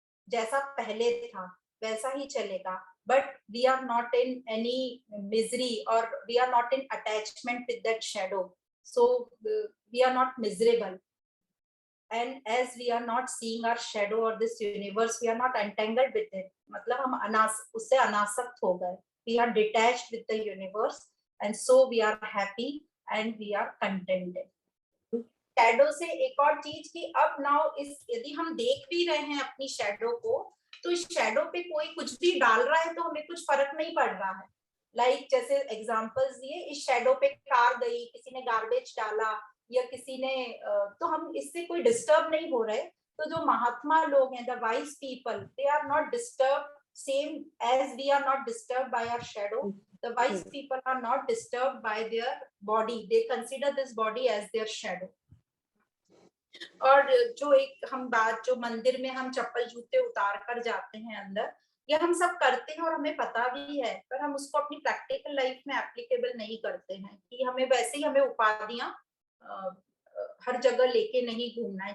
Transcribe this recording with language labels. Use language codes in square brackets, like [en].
[hi] जैसा पहले था वैसा ही चलेगा, [en] but we are not in any misery or we are not in attachment with that shadow. So we are not miserable. And as we are not seeing our shadow or this universe, we are not entangled with it. [hi] मतलब हम उससे अनासक्त हो गए. [en] We are detached with the universe, and so we are happy and we are contented. [hi] Shadow से एक और चीज की, अब नाउ इस यदि हम देख भी रहे हैं अपनी शैडो को, तो इस शैडो पे कोई कुछ भी डाल रहा है तो हमें कुछ फर्क नहीं पड़ रहा है. लाइक जैसे एग्जांपल्स दिए, इस शैडो पे कार गई, किसी ने गार्बेज डाला या किसी ने, तो हम इससे कोई डिस्टर्ब नहीं हो रहे. तो जो महात्मा लोग हैं, [en] The wise people, they are not disturb same as we are not disturbed by our shadow. The wise people are not disturbed by their body. They consider this body as their shadow. [hi] और जो एक हम बात, जो मंदिर में हम चप्पल जूते उतार कर जाते हैं अंदर, ये हम सब करते हैं और हमें पता भी है, पर हम उसको अपनी प्रैक्टिकल लाइफ में एप्लीकेबल नहीं करते हैं कि हमें वैसे ही हमें उपाधियां हर जगह लेके नहीं घूमना है.